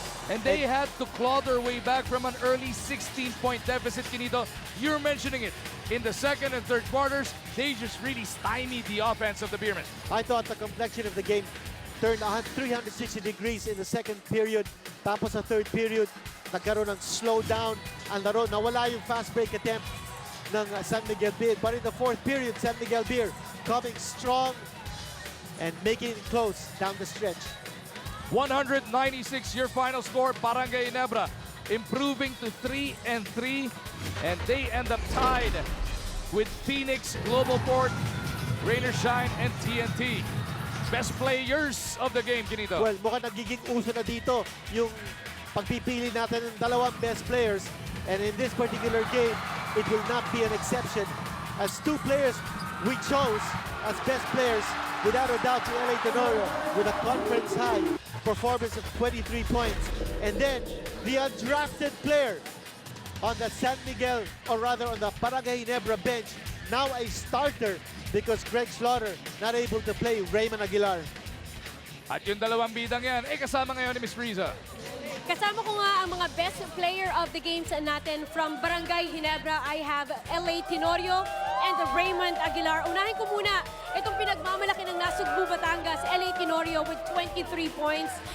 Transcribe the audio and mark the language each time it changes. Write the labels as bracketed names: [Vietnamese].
[English] And they had to claw their way back from an early 16-point deficit, Kinito. You're mentioning it. In the second and third quarters, they just really stymied the offense of the Beermen. I thought the complexion of the game turned 360 degrees in the second period. [Filipino] Tapos sa third period, nagkaroon ng slow down ang laro. Nawala yung fast break attempt ng San Miguel Beer. [English] But in the fourth period, San Miguel Beer coming strong and making it close down the stretch. 196 your final score. Barangay Ginebra improving to 3-3, and they end up tied with Phoenix, Global Port, Rain or Shine, and TNT. best players of the game, Ginito. [Filipino] Well, mukhang nagiging uso na dito yung pagpipili natin ng dalawang best players. [English] And in this particular game, it will not be an exception. As two players we chose as best players, without a doubt, to LA Tenorio with a conference high performance of 23 points. And then the undrafted player on the San Miguel, or rather on the Barangay Ginebra bench, now a starter because Greg Slaughter not able to play Raymond Aguilar. [Filipino] At yung dalawang bidang yan, kasama ngayon ni Miss Riza. Kasama ko nga ang mga best player of the games natin from Barangay Ginebra. [English] I have LA Tenorio and Raymond Aguilar. [Filipino] Unahin ko muna itong pinagmamalaki ng Nasugbu, Batangas, LA Tenorio [English] with 23 points.